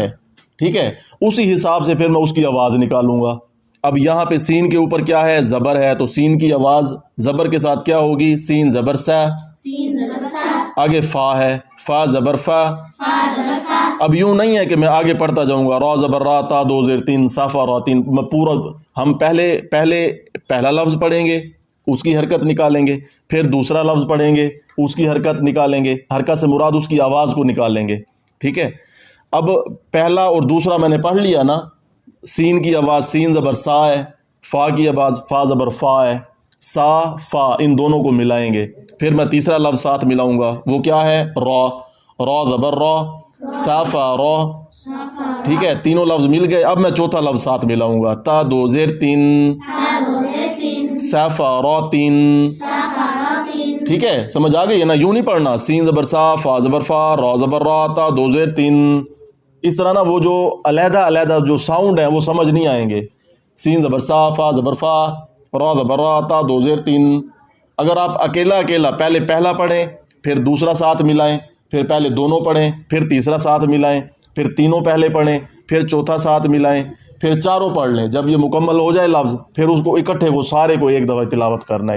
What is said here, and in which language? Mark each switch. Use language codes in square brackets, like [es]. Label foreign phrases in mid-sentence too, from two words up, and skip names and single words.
[ur] ٹھیک ہے. اسی حساب سے پھر میں اس کی آواز نکالوں گا. اب یہاں پہ سین کے اوپر کیا ہے؟ زبر ہے، تو سین کی آواز زبر کے ساتھ کیا ہوگی؟ سین زبر سا. آگے فا ہے، فا زبر فا. اب یوں نہیں ہے کہ میں آگے پڑھتا جاؤں گا، را زبر را، تا دو زیر تین، صافا را تین. ہم پہلا لفظ پڑھیں گے، اس کی حرکت نکالیں گے. پھر دوسرا لفظ پڑھیں گے، اس کی حرکت نکالیں گے. حرکت سے مراد اس کی آواز کو نکالیں گے. ٹھیک ہے. اب پہلا اور دوسرا میں نے پڑھ لیا نا. سین کی آواز سین زبر سا ہے، فا کی آواز فا زبر فا ہے. سا فا ان دونوں کو ملائیں گے. پھر میں تیسرا لفظ ساتھ ملاؤں گا، وہ کیا ہے؟ را. را زبر را، سا فا را. ٹھیک ہے. تینوں لفظ مل گئے. اب میں چوتھا لفظ ساتھ ملاؤں گا، تا دو زیر تین، سا فا را تین. ٹھیک ہے. سمجھ آ گئی ہے نا؟ یوں نہیں پڑھنا، سین زبر سا، فا زبر فا، را زبر را، تا دو زیر تین. اس طرح نا وہ جو علیحدہ جو ساؤنڈ ہیں وہ سمجھ نہیں آئیں گے. سین زبر سا، فا زبر فا، را زبر را، تا دو زیر تین. اگر آپ اکیلا پہلے پہلا پڑھیں، پھر دوسرا ساتھ ملائیں، پھر پہلے دونوں پڑھیں، پھر تیسرا ساتھ ملائیں، پھر تینوں پہلے پڑھیں، پھر چوتھا ساتھ ملائیں، پھر چاروں پڑھ لیں. جب یہ مکمل ہو جائے لفظ، پھر اس کو اکٹھے کو سارے کو ایک دفعہ تلاوت کرنا ہے.